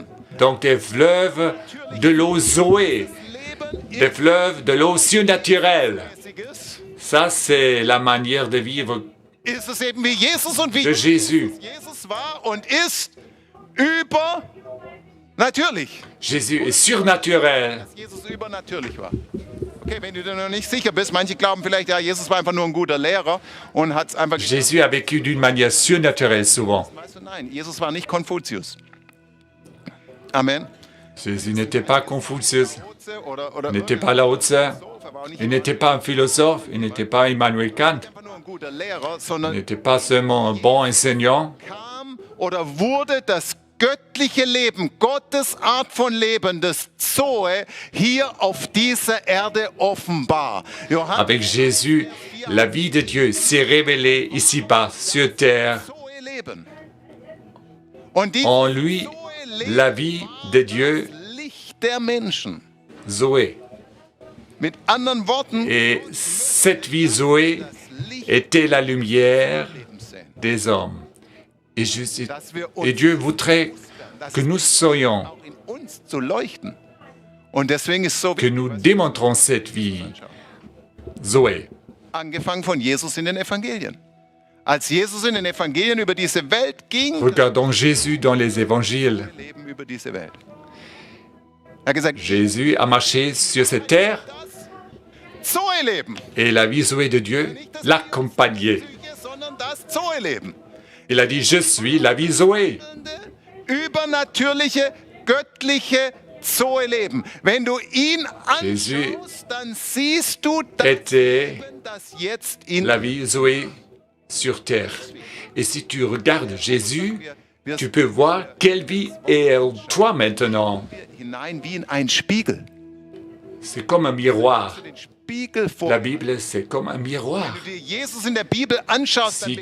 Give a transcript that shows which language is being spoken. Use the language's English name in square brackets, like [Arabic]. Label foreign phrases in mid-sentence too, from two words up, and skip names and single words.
[French] Donc des fleuves de l'eau Zoé, des fleuves de l'eau surnaturelle. Ça, c'est la manière de vivre [German] Ist es eben wie Jesus und wie [French] de Jésus. [German] Jesus war und ist übernatürlich. [French] Jésus est surnaturel. [German] Jesus übernatürlich war. Okay, wenn du dir noch nicht sicher bist, manche glauben vielleicht, ja, Jesus war einfach nur ein guter Lehrer und hat es einfach [French] Jésus a vécu d'une manière surnaturelle souvent. [German] Weißt du, nein, Jesus war nicht Konfuzius. Amen. [French] Jésus n'était pas Confucius, [German] Oder [French] n'était pas Lao Tse, [German] er war auch nicht [French] il n'était pas un philosophe, il n'était pas Immanuel Kant, [German] einfach nur ein guter Lehrer, [French] il [German] sondern [French] n'était pas seulement un bon enseignant. [German] kam oder wurde das göttliche Leben, Gottes Art von Leben, das Zoe, hier auf dieser Erde offenbar. Johannes [French] Avec Jésus, la vie de Dieu s'est révélée ici-bas, sur terre. [German] Zoe Leben. Und die [French] En lui, la vie de Dieu, [German] Licht der Menschen. Zoé. Mit anderen Worten, [French] Et cette vie Zoé [German] das Licht [French] était la lumière [German] des Lebens sehen. [French] des hommes. Et, [German] Dass wir [French] et Dieu voudrait que nous soyons, [German] auch in uns zu leuchten. Und deswegen ist es so [French] que nous démontrons cette vie Zoé. [German] angefangen von Jesus in den Evangelien. Als Jesus in den Evangelien über diese Welt ging, [French] Regardons Jésus dans les évangiles. [German] Leben über diese Welt. Er hat gesagt, [French] Jésus a marché sur cette terre [German] Zoe-Leben, [French] et la vie Zoé de Dieu l'accompagnait. [German] sondern das Zoe-Leben. [French] Il a dit, je suis la vie Zoé. [German] Übernatürliche, göttliche Zoe-Leben. Wenn du ihn Jésus anschaust, dann siehst du das [French] était [German] Leben, das jetzt in [French] la vie Zoé sur terre. Et si tu regardes Jésus, tu peux voir quelle vie est en toi maintenant. [German] hinein wie in einen Spiegel. [French] C'est comme un miroir. [German] Den Spiegel vor. [French] La Bible, c'est comme un miroir. [German] Wenn du dir Jesus in der Bibel anschaust, dann